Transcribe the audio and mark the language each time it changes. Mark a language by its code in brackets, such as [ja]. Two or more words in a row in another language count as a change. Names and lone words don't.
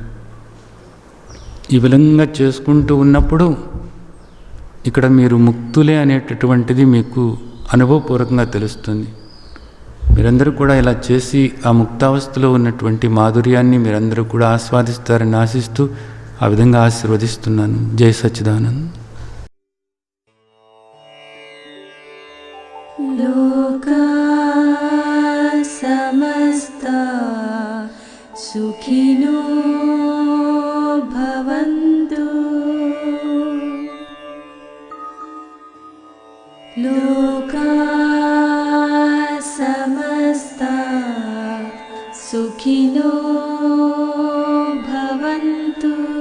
[te] ఈ విధంగా చేసుకుంటూ ఉన్నప్పుడు ఇక్కడ మీరు ముక్తులే అనేటటువంటిది మీకు అనుభవపూర్వకంగా తెలుస్తుంది. మీరందరూ కూడా ఇలా చేసి ఆ ముక్తావస్థలో ఉన్నటువంటి మాధుర్యాన్ని మీరందరూ కూడా ఆస్వాదిస్తారని ఆశిస్తూ ఆ విధంగా ఆశీర్వదిస్తున్నాను. జై సచ్చిదానంద్. [sa] లోకా సమస్తా సుఖినో భవంతు. లోకా సమస్తా సుఖినో భవంతు.